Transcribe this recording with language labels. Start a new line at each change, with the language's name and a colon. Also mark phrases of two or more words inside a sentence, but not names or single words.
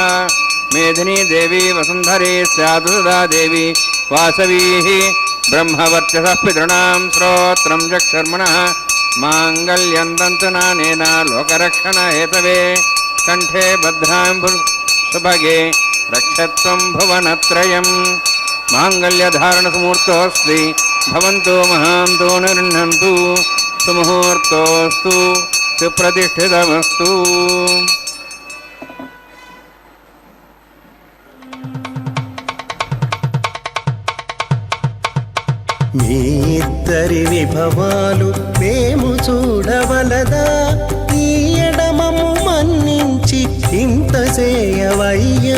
Sanskrit: मेदिनी देवी वसुन्धरी स्यात् सदा देवी वासवीः ब्रह्मवर्चसः पितॄणां श्रोत्रं जक्षर्मणः माङ्गल्यं तन्तुनानेन लोकरक्षणहेतवे कण्ठे भद्रां सुभगे रक्षत्वं भुवनत्रयं माङ्गल्यधारणसमुहूर्तोऽस्ति भवन्तु महान्तो न गृह्णन्तु सुमुहूर्तोऽस्तु सुप्रतिष्ठितमस्तु।
Telugu: మీ ఇద్దరి విభవాలు మేము చూడవలదా, ఈ ఎడమము మన్నించి ఇంత చేయవయ్యా.